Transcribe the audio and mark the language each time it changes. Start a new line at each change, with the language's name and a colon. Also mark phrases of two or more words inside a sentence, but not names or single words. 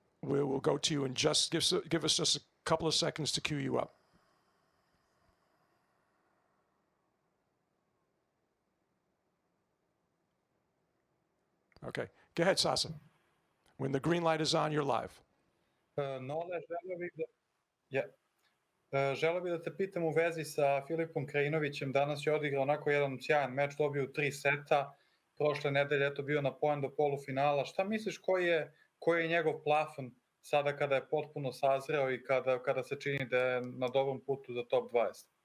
English: We will go to you and just give us just a couple of seconds to cue you up. Okay. Go ahead, Sasa. When the green light is on, you're live.
Serbian: Nole, želeo bih da te pitam u vezi sa Filipom Krajinovićem. Danas je odigrao onako jedan sjajan meč, dobio 3 seta. Prošle nedelje je bio na poen do polufinala. Šta misliš koji je njegov plafon sada kada je potpuno sazreo i kada se čini da je na dobrom putu za top 20?